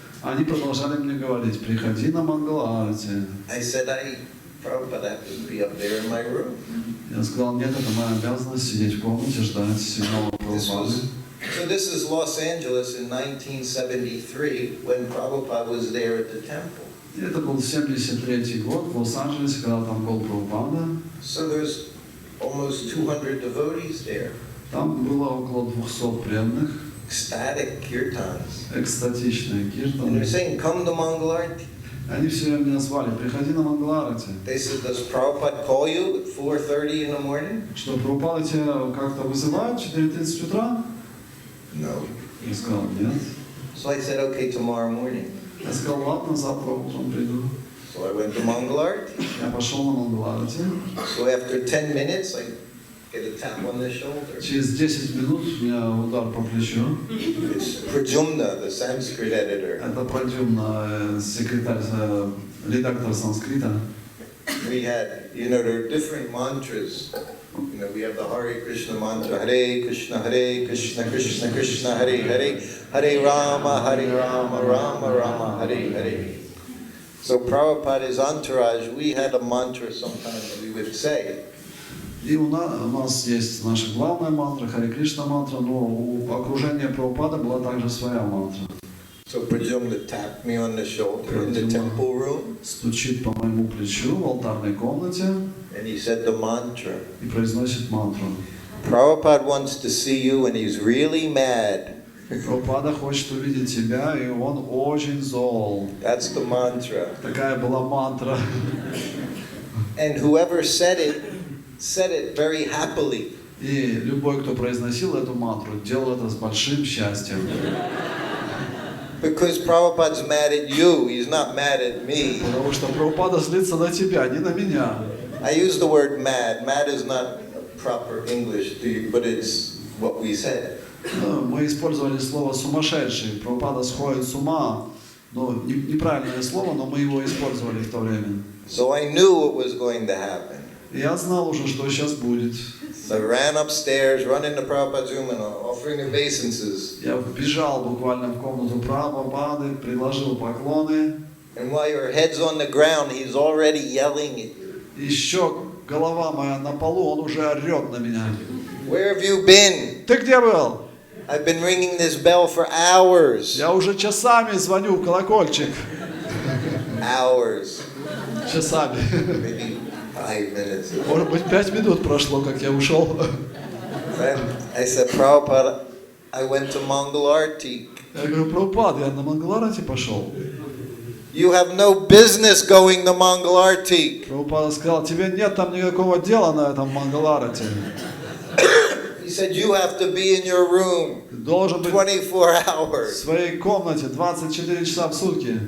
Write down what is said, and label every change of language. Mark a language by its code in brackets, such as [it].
[ru] Они продолжали мне говорить, приходи на Мангаларати. [en] I said, Prabhupada, I have to be up there in my room. [ru] Я сказал, нет, это моя обязанность сидеть в комнате, ждать сигнала Прабхупады. [en] So this is Los Angeles in 1973 when Prabhupada was there at the temple. [ru] И это был 73-й год в Лос-Анджелесе, когда там был Прабхупада. [en] So there's almost 200 devotees there. [ru] Там было около 200 преданных. [en] Ecstatic kirtans. [ru] Экстатичные [en] And [ru] киртаны. [en] they're saying, come to Mongol Arctic. [ru] Они все время меня звали, приходи на Мангаларати. [en] They said, does Prabhupada call you at 4:30 in the morning? [ru] Что, Прабхупада тебя как-то вызывают в 4:30 утра? [en] No. [ru] Я сказал, нет. [en] So I said, okay, tomorrow morning. [ru] Я сказал, ладно, завтра утром приду. [en] So I went to Mongol Arctic. [ru] Я пошел на Мангаларати. [en] So after 10 minutes, I get a tap on the shoulder. [ru] Через 10 минут у меня удар по плечу. [en] It's Prajumna, the Sanskrit editor. [ru] Это Прадюмна, секретарь, редактор санскрита. [en] We had, there are different mantras. We have the Hare Krishna mantra, [sa] Hare Krishna, Krishna Krishna, Hare Hare, Hare Rama, Rama Rama, Hare Hare. [en] So Prabhupada's entourage, we had a mantra sometimes we would say. [ru] И у нас есть наша главная мантра, Харе Кришна мантра, но у окружения Прабхупады была также своя мантра. [en] So Prajumna tapped me on the shoulder in the temple room. [ru] Стучит по моему плечу в алтарной комнате. [en] And he said the mantra. [ru] И произносит мантру. [en] Prabhupada wants to see you and he's really mad. [ru] Прабхупада хочет увидеть тебя, и он очень зол. [en] That's the mantra. [ru] Такая была мантра. [en] And whoever said it very happily. [ru] И любой, кто произносил эту мантру, делал это с большим счастьем. [en] Because Prabhupada's mad at you, he's not mad at me. [ru] Потому что Прабхупада злится на тебя, не на меня. [en] I use the word mad. Mad is not proper English, but it's what we said. [ru] Мы использовали слово «сумасшедший». Прабхупада сходит с ума. Ну, неправильное слово, но мы его использовали в то время. [en] So I knew what was going to happen. [ru] Я знал уже, что сейчас будет. [en] So I ran upstairs, run into Prabhupada's room and offering obeisances. [ru] Я бежал буквально в комнату Прабхупады, предложил поклоны. [en] And while your head's on the ground, he's already yelling at you. [ru] Еще голова моя на полу, он уже орет на меня. [en] Where have you been? [ru] Ты где был? [en] I've been ringing this bell for hours. [ru] Я уже часами звоню в колокольчик. [en] Hours. [ru] Часами. [en] Maybe 5 minutes. [ru] Может быть, 5 минут прошло, как я ушел. [en] Then I said, Prabhupada, I went to Mongol Arctic. [ru] Я говорю, Прабхупад, я на Мангаларати пошел. [en] You have no business going to Mongol Arctic. [ru] Прабхупада сказал, тебе нет там никакого дела на этом Мангаларате. [en] He said, you have to be in your room [ru] Должен быть [en] 24 [ru] в [en] hours. [ru] своей комнате 24 часа в сутки.